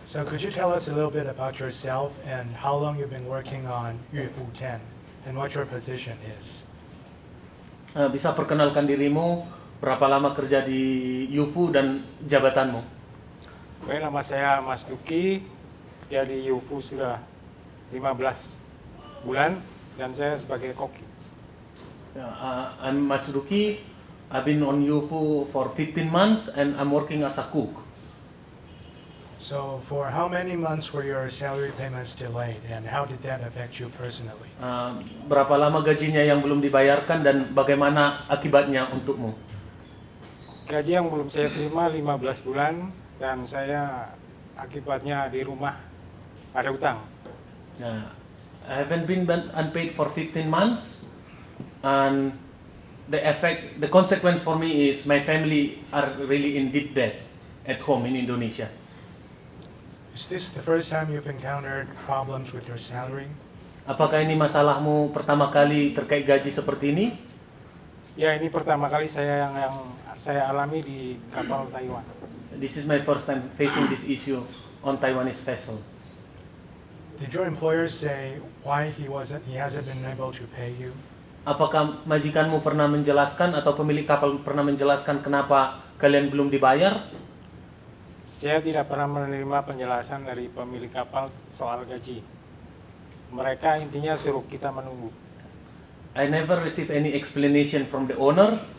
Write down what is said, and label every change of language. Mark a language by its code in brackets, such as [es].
[en] So could you tell us a little bit about yourself and how long you've been working on Yufu 10 and what your position is? [id] Bisa perkenalkan dirimu, berapa lama kerja di UFU dan jabatanmu? Oke, nama saya Mas Duki, kerja di UFU sudah 15 bulan dan saya sebagai koki. [en] I'm Mas Duki. I've been on UFU for 15 months and I'm working as a cook. So for how many months were your salary payments delayed and how did that affect you personally? [id] Berapa lama gajinya yang belum dibayarkan dan bagaimana akibatnya untukmu? Gaji yang belum saya terima 15 bulan dan saya akibatnya di rumah ada utang. [en] I haven't been unpaid for 15 months and the consequence for me is my family are really in deep debt at home in Indonesia. Is this the first time you've encountered problems with your salary? [id] Apakah ini masalahmu pertama kali terkait gaji seperti ini? Ya, ini pertama kali yang saya alami di kapal Taiwan. [en] This is my first time facing this issue on Taiwanese vessel. Did your employer say why he hasn't been able to pay you? [id] Apakah majikanmu pernah menjelaskan atau pemilik kapal pernah menjelaskan kenapa kalian belum dibayar? Saya tidak pernah menerima penjelasan dari pemilik kapal soal gaji. Mereka intinya suruh kita menunggu. [en] I never receive any explanation from the owner.